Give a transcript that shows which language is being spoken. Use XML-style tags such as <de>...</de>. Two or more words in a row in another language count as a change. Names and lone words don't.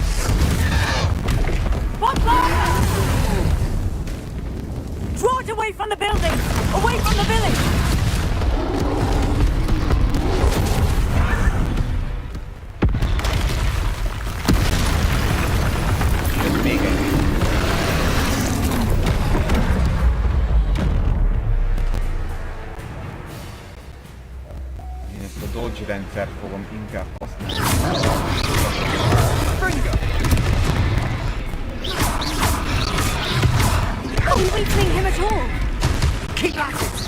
<en>Draw it away from the building! Away from the village!</en> <hu>Még egy. Én ezt a dodge rendszert fogom inkább használni.</hu> <en>Are we weakening him at all? Keep at it!</en>